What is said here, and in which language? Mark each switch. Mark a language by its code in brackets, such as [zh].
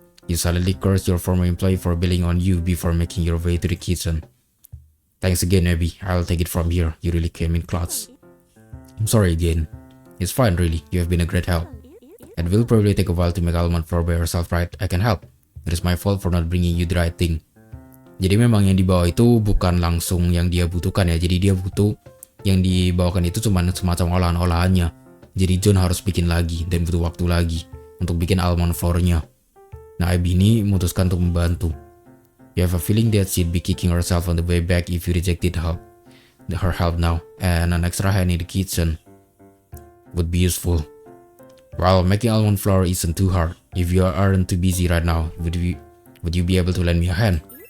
[en] You silently curse your former employee for bailing on you before making your way to the kitchen. Thanks again, Abby. I'll take it from here. You really came in clutch. I'm sorry again. It's fine really, you have been a great help. It will probably take a while to make almond flour by yourself, right? I can help. It is my fault for not bringing you the right thing. [id] Jadi memang yang dibawa itu bukan langsung yang dia butuhkan ya. Jadi dia butuh yang dibawakan itu cuma semacam olahan-olahannya. Jadi John harus bikin lagi dan butuh waktu lagi untuk bikin almond flour-nya. Nah, Abby ini memutuskan untuk membantu. [en] You have a feeling that she'd be kicking herself on the way back if you rejected her help now, and an extra hand in the kitchen would be useful. Well, making almond flour isn't too hard. If you aren't too busy right now, would you be able to lend me a hand?